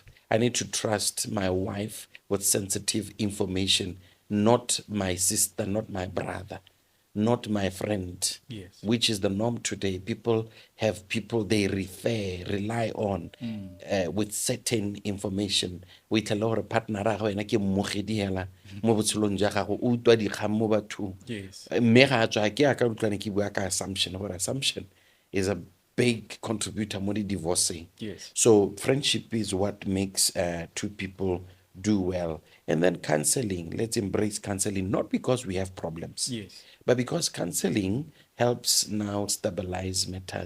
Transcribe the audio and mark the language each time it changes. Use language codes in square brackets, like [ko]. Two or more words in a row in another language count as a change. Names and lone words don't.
[en] I need to trust my wife with sensitive information, not my sister, not my brother, not my friend. Yes. Which is the norm today. People they rely on with certain information. We tell our partner [tn] ra go ena ke mmogedi hela mo botshelong ja gago o utwa dikgang mo bathong. [en] Yes. [tn] Mme ga tswa ke aka utlwane ke bua ka assumption gore [en] assumption is a big contributor [tn] mo divorcing. [en] Yes. So friendship is what makes two people do well. And then counseling, let's embrace counseling, not because we have problems, Yes. but because counseling helps now stabilize matters.